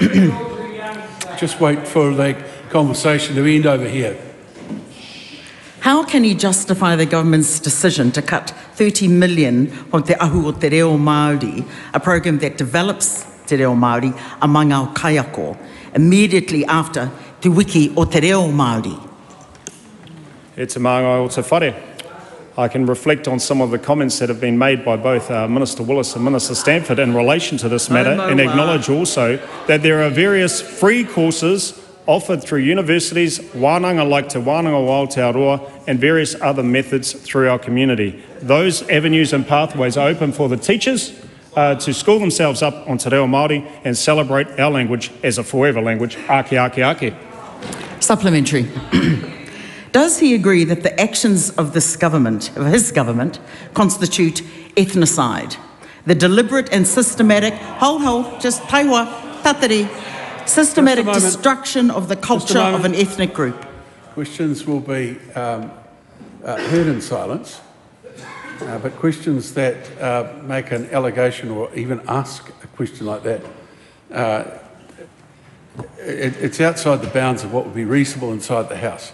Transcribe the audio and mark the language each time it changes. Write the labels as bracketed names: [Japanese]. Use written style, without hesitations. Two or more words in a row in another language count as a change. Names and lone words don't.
[English] Just wait for the conversation to end over here. How can he justify the government's decision to cut 30 million from Te Ahu o Te Reo Māori, a program that develops Te Reo Māori among our kaiako, immediately after Te Wiki o Te Reo Māori? It's a WhangāreiTim whare. I can reflect on some of the comments that have been made by both Minister Willis and Minister Stanford in relation to this matter, and acknowledge also that there are various free courses offered through universities, wānanga like Te Wānanga o Aotearoa, and various other methods through our community. Those avenues and pathways are open for the teachers to school themselves up on Te Reo Māori and celebrate our language as a forever language, [Māori] ake, ake, ake. [English] Supplementary. Does he agree that the actions of this government, of his government, constitute ethnocide? The deliberate and systematic, just [Māori] taiwa, tatari, [English] systematic destruction of the culture of an ethnic group. Questions will be heard in silence, but questions that make an allegation or even ask a question like that, it's outside the bounds of what would be reasonable inside the House.